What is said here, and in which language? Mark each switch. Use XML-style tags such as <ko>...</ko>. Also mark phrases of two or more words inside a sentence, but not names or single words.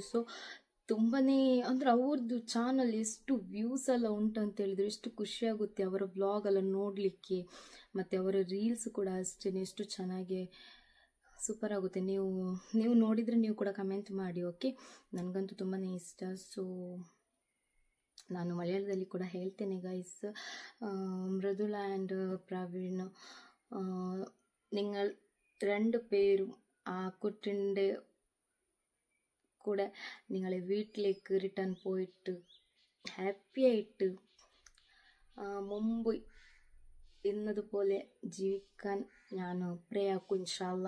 <kn>ಸೊ ತುಂಬಾ ಅಂದರೆ ಅವ್ರದ್ದು ಚಾನಲ್ ಎಷ್ಟು ವ್ಯೂಸ್ ಎಲ್ಲ ಉಂಟು ಅಂತ ಹೇಳಿದರೆ ಎಷ್ಟು ಖುಷಿಯಾಗುತ್ತೆ ಅವರ ವ್ಲಾಗ್ ಎಲ್ಲ ನೋಡಲಿಕ್ಕೆ. ಮತ್ತು ಅವರ ರೀಲ್ಸ್ ಕೂಡ ಅಷ್ಟೇ ಎಷ್ಟು ಚೆನ್ನಾಗಿ ಸೂಪರ್ ಆಗುತ್ತೆ. ನೀವು ನೋಡಿದರೆ ನೀವು ಕೂಡ ಕಮೆಂಟ್ ಮಾಡಿ. ಓಕೆ, ನನಗಂತೂ ತುಂಬಾ ಇಷ್ಟ. ಸೊ ನಾನು ಮಲಯಾಳದಲ್ಲಿ ಕೂಡ ಹೇಳ್ತೇನೆ ಗೈಸ್,</kn> <ml>മൃദുല ആൻഡ് പ്രവീൺ, നിങ്ങൾ 2 പേരും ആ കുട്ടിൻ്റെ കൂടെ നിങ്ങളെ വീട്ടിലേക്ക് റിട്ടേൺ പോയിട്ട് ഹാപ്പി ആയിട്ട് മുമ്പ് ഇന്നതുപോലെ ജീവിക്കാൻ ഞാൻ പ്രേ ആക്കും ഇൻഷാല്ല.</ml>